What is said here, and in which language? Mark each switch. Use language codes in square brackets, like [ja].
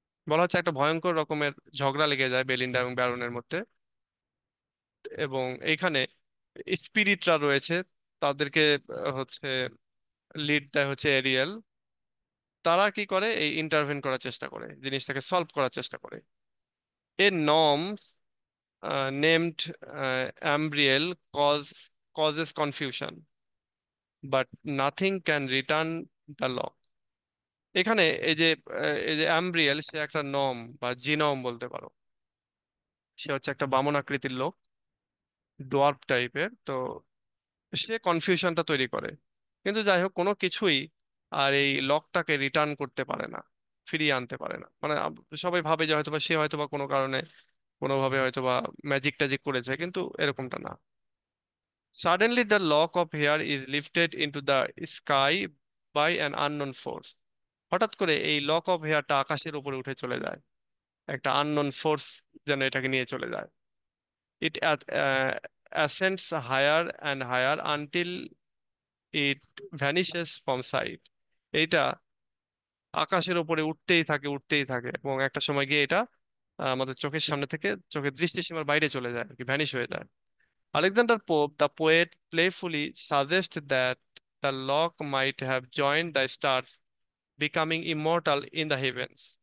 [bn] বলা হচ্ছে একটা ভয়ঙ্কর রকমের ঝগড়া লেগে যায় বেলিন্ডা এবং ব্যারনের মধ্যে। এবং এইখানে স্পিরিটরা রয়েছে, তাদেরকে হচ্ছে লিড দেয় হচ্ছে এরিয়েল। তারা কি করে, এই ইন্টারভেন করার চেষ্টা করে, জিনিসটাকে সলভ করার চেষ্টা করে। এ norms named অ্যাম্ব্রিয়েল cause [en] causes confusion but nothing can return the law। [bn] এখানে এই যে অ্যাম্ব্রিয়েল, সে একটা নম বা জিনম বলতে পারো। সে হচ্ছে একটা বামন আকৃতির লোক, ডোয়ার্ফ টাইপের। তো সে কনফিউশনটা তৈরি করে, কিন্তু যাই হোক কোনো কিছুই আর এই লকটাকে রিটার্ন করতে পারে না, ফিরিয়ে আনতে পারে না। মানে সবাই ভাবে যে হয়তোবা সে হয়তোবা কোনো কারণে কোনোভাবে হয়তোবা ম্যাজিক ট্যাজিক করেছে, কিন্তু এরকমটা না। [en] Suddenly the lock of hair is lifted into the sky by an unknown force. [bn] হঠাৎ করে এই লক অফ হেয়ারটা আকাশের উপরে উঠে চলে যায়, একটা আননোন ফোর্স যেন এটাকে নিয়ে চলে যায়। [en] It ascends higher and higher until it vanishes from sight। [bn] এইটা আকাশের উপরে উঠতেই থাকে, উঠতেই থাকে, এবং একটা সময় গিয়ে এটা আমাদের চোখের সামনে থেকে চোখের দৃষ্টিসীমার বাইরে চলে যায় আর কি, ভ্যানিশ হয়ে যায়। [en] Alexander Pope the poet playfully suggest that the lock might have joined the stars becoming immortal in the heavens.